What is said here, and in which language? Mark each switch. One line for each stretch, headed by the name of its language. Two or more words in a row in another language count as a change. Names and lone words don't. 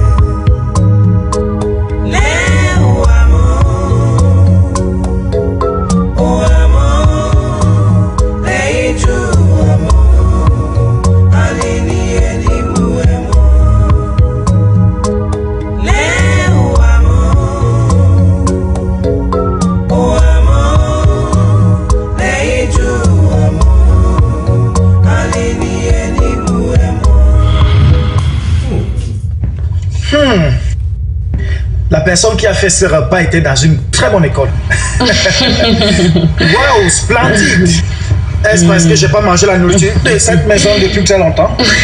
Igbo: Lee ụwa m, lee iju ụwa m adị n'ihe n'igbuwe m lee ụwa m lee iju ụwa m adị n'ihe n'igbuwe m
French: La personne qui a fait ce repas était dans une très bonne école. Wow, splendide. Est-ce parce que j'ai pas mangé la nourriture de cette maison depuis très longtemps?